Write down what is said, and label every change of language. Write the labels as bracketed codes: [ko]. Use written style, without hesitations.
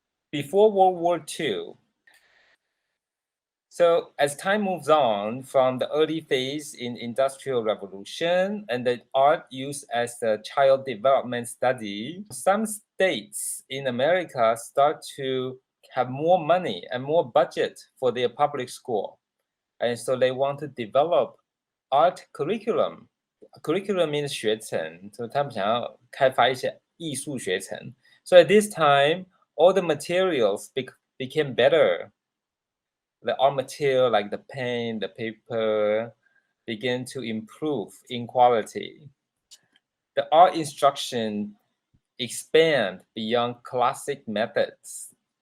[en] Before World War II, so as time moves on from the early phase in Industrial Revolution and the art used as the child development study, some states in America start to have more money and more budget for their public school. And so they want to develop art curriculum. Curriculum means [zh] 学程, [en] so [zh] 他们想要开发一些艺术学程. [en] So at this time, all the materials became better. The art material like the pen, the paper, began to improve in quality. The art instruction expand beyond classic methods.